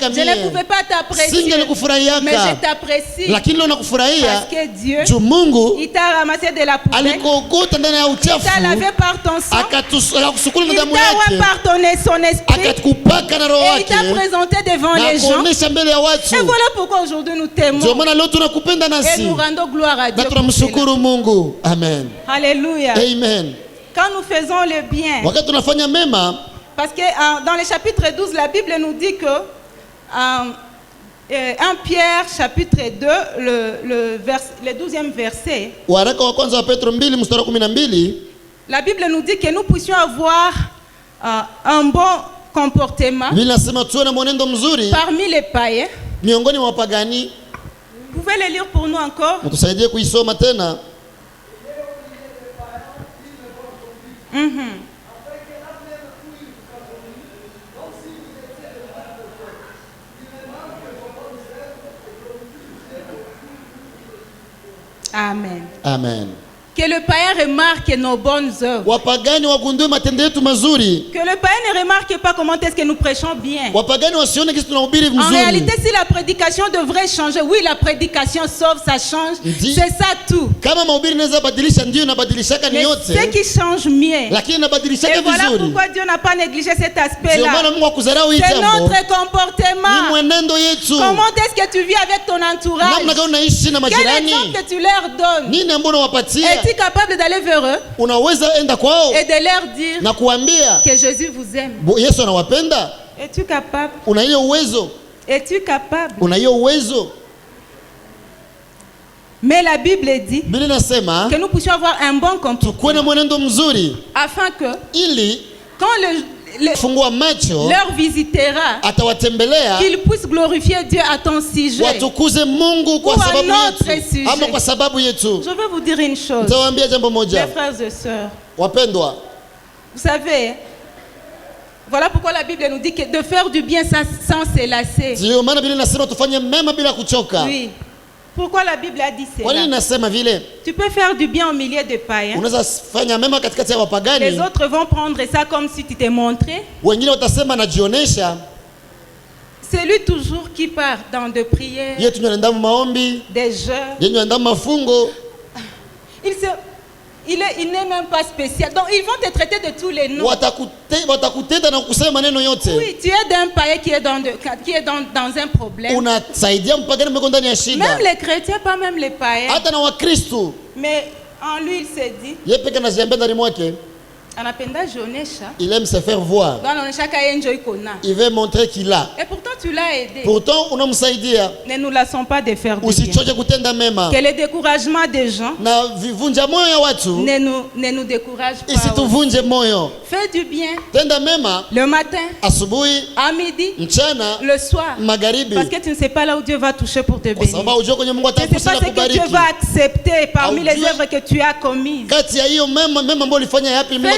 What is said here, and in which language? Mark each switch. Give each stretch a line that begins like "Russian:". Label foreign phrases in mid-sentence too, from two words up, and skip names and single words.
French: Je ne
Swahili: mie,
French: pouvais pas t'apprécier. Mais je
Swahili: singelikufurahiaka,
French: t'apprécie
Swahili: lakini leo nakufurahia
French: parce que Dieu,
Swahili: juu Mungu
French: il t'a ramassé de la poubelle,
Swahili: alikokota ndani ya
French: il t'a
Swahili: uchafu,
French: lavé par ton sang,
Swahili: akakusukula na
French: il
Swahili: damu
French: t'a
Swahili: yake,
French: pardonné son esprit
Swahili: akakupaka na roho
French: et il t'a
Swahili: wake
French: présenté devant
Swahili: na
French: les gens.
Swahili: kuonesha mbele ya watu.
French: Et voilà pourquoi aujourd'hui nous t'aimons
Swahili: Ndio maana leo tunakupenda
French: et
Swahili: nasi
French: nous rendons gloire à Dieu.
Swahili: na
French: pour cela.
Swahili: tunamshukuru Mungu. Amen. Alléluia. Amen.
French: Quand nous faisons le bien,
Swahili: Wakati tunafanya mema,
French: parce que dans le chapitre 12, la Bible nous dit que 1 Pierre chapitre 2, le 12e verset,
Swahili: waraka wa kwanza wa Petro 2 mstari wa 12,
French: la Bible nous dit que nous puissions avoir un bon comportement
Swahili: Biblia inasema tuwe na mwenendo mzuri
French: parmi les païens.
Swahili: miongoni mwa wapagani.
French: Vous pouvez le lire pour nous encore?
Swahili: Mtusaidie kuisoma tena. Amen. Amen.
French: Que le païen remarque nos bonnes œuvres.
Swahili: Wapagani wagundue matendo yetu mazuri.
French: Que le païen ne remarque pas comment est-ce que nous prêchons bien.
Swahili: Wapagani wasione kisi tunahubiri
French: En
Swahili: mzuri.
French: réalité, si la prédication devrait changer, oui, la prédication sauve, ça change.
Swahili: Ndi-
French: C'est ça tout.
Swahili: Kama mahubiri inaweza badilisha, ndio inabadilishaka ni
French: Mais
Swahili: yote,
French: ce qui change mieux.
Swahili: lakini
French: Et
Swahili: inabadilishaka
French: voilà
Swahili: vizuri.
French: pourquoi Dieu n'a pas négligé cet
Swahili: Ndio
French: aspect-là.
Swahili: maana Mungu akuzarau hii
French: C'est
Swahili: jambo.
French: notre
Swahili: Ni
French: comportement.
Swahili: mwenendo yetu.
French: Comment est-ce que tu vis avec ton entourage?
Swahili: Namna gani unaishi na
French: Quel
Swahili: majirani?
French: exemple que tu leur donnes?
Swahili: Nini ambayo unawapatia?
French: Es-tu capable d'aller vers eux
Swahili: Unaweza enda kwao
French: et de leur dire
Swahili: na kuambia
French: que Jésus vous aime?
Swahili: Yesu anawapenda?
French: Es-tu capable?
Swahili: Una hiyo uwezo?
French: Es-tu capable?
Swahili: Una hiyo uwezo?
French: Mais la Bible dit
Swahili: Biblia inasema
French: que nous puissions avoir un bon comportement
Swahili: tukuwe na mwenendo mzuri
French: afin que
Swahili: ili
French: quand
Swahili: fungua macho
French: leur visitera,
Swahili: atawatembelea
French: qu'ils puissent glorifier Dieu à ton sujet.
Swahili: watukuze Mungu kwa
French: Ou à
Swahili: sababu
French: notre
Swahili: yetu
French: sujet.
Swahili: ama kwa sababu yetu.
French: Je vais vous dire une chose,
Swahili: Nitawaambia jambo
French: mes
Swahili: moja,
French: frères et sœurs.
Swahili: wapendwa.
French: Vous savez, voilà pourquoi la Bible nous dit que de faire du bien sans se lasser.
Swahili: Ndio maana Biblia inasema tufanye mema bila kuchoka.
French: Oui. Pourquoi la Bible a dit
Swahili: Kwa nini
French: cela?
Swahili: nasema vile?
French: Tu peux faire du bien au milieu des païens.
Swahili: Unaweza fanya mema katikati ya
French: Les
Swahili: wapagani,
French: autres vont prendre ça comme si tu t'es montré.
Swahili: wengine watasema najionesha.
French: C'est lui toujours qui part dans de prières,
Swahili: Yetu tunaenda maombi,
French: des jeûnes.
Swahili: yenye tunaenda mafungo.
French: Il n'est même pas spécial. Donc ils vont te traiter de tous les noms.
Swahili: Watakutenda na kusema maneno yote.
French: Oui, tu es d'un païen qui est dans un problème.
Swahili: Unasaidia mpagani mweko ndani ya
French: Même
Swahili: shida.
French: les chrétiens, pas même les païens.
Swahili: Hata na Wakristo
French: Mais en lui, il s'est dit,
Swahili: yeye peke anajiambia ndani mwake, anapenda jionesha.
French: il aime se faire voir.
Swahili: Donc anaonesha kaya enjoy kona.
French: Il veut montrer qu'il a. Et pourtant tu l'as aidé.
Swahili: Pourtant unamsaidia.
French: Ne nous lassons pas de faire du bien.
Swahili: Usichoke kutenda mema.
French: Que le découragement des gens
Swahili: Na vivunja moyo ya watu
French: ne nous décourage pas.
Swahili: isituvunje moyo.
French: Fais du bien
Swahili: Tenda mema
French: le matin,
Swahili: asubuhi,
French: à midi,
Swahili: mchana,
French: le soir.
Swahili: magharibi.
French: Parce que tu ne sais pas là où Dieu va toucher pour te
Swahili: Kwa
French: bénir.
Swahili: sababu ujue kwenye Mungu
French: Tu ne sais
Swahili: atakusa
French: pas
Swahili: na
French: ce que
Swahili: kubariki.
French: Dieu va accepter parmi les
Swahili: Aujue-
French: œuvres que tu as commises.
Swahili: Kati ya hiyo mema ambayo ulifanya yapi Mungu